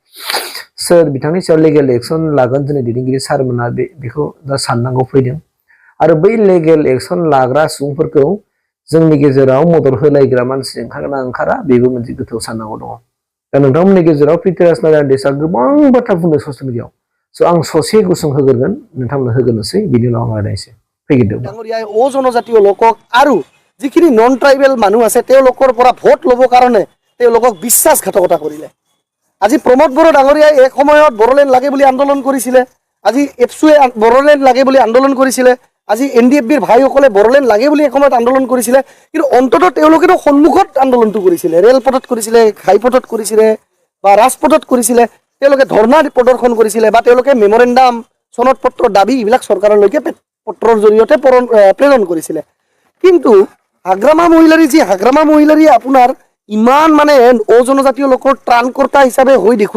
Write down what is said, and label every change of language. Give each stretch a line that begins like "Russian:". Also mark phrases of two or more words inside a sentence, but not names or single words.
Bodo: सोर बिथांनि सायाव
English: legal action
Bodo: लागोन जोंनि दैदेनगिरि सारमोना बेखौ दा साननांगौ फैदों आरो बै
English: legal action
Bodo: लाग्रा सुबुंफोरखौ जोंनि गेजेराव मदद होलायग्रा मानसि ओंखारगोना ओंखारा बेबो मोनसे गोथौ साननांगौ दङ दा नोंथांमोननि गेजेराव पृथ्वीराज नारायण देबआ गोबां बाथ्रा बुंदों
English: social media
Bodo: स' आं ससे गुसुं होग्रोगोन नोंथांमोननो होग्रोनोसै बिनि उनाव आं रायलायनोसै फैगिरदों
Assamese: ডাঙৰীয়াই অজনজাতীয় লোকক আৰু যিখিনি
English: non tribal
Assamese: মানুহ আছে তেওঁলোকৰ পৰা ভোট ল'বৰ কাৰণে তেওঁলোকক বিশ্বাসঘাতকতা কৰিলে আজি প্ৰমোদ বড়ো ডাঙৰীয়াই এক সময়ত বড়োলেণ্ড লাগে বুলি আন্দোলন কৰিছিলে আজি এপছুৱে বড়োলেণ্ড লাগে বুলি আন্দোলন কৰিছিলে আজি NDFBৰ ভাইসকলে বড়োলেণ্ড লাগে বুলি এক সময়ত আন্দোলন কৰিছিলে কিন্তু অন্ততঃ তেওঁলোকেতো সন্মুখত আন্দোলনটো কৰিছিলে ৰেলপথত কৰিছিলে ঘাইপথত কৰিছিলে বা ৰাজপথত কৰিছিলে তেওঁলোকে ধৰ্ণা প্ৰদৰ্শন কৰিছিলে বা তেওঁলোকে মেমৰেণ্ডাম চনদ পত্ৰ দাবী এইবিলাক চৰকাৰলৈকে পত্ৰৰ জৰিয়তে প্ৰেৰণ কৰিছিলে কিন্তু হাগ্ৰামা মহিলাৰী আপোনাৰ ইমান মানে অজনজাতীয় লোকৰ ত্ৰাণকৰ্তা হিচাপে হৈ